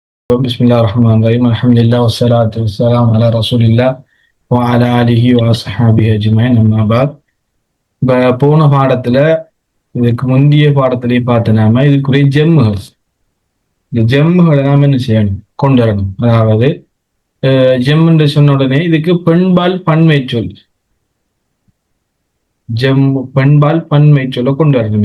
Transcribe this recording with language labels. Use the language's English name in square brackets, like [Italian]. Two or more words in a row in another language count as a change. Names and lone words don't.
[Arabic] بسم الله الرحمن الرحيم الحمد لله والصلاة والسلام على رسول الله وعلى آله وصحبه أجمعين أما بعد [Tamil] போன பாடத்துல இதுக்கு முந்தைய பாடத்திலேயே பார்த்தோம்னா இதுக்குரிய ஜெம்முகள் இந்த ஜெம்முகளை நாம என்ன செய்யணும் கொண்டு வரணும். அதாவது ஜெம்முன்னு சொன்ன உடனே இதுக்கு பெண்பால் பன்மை சொல் பெண்பால் பன்மை சொல்ல கொண்டு வரணும்.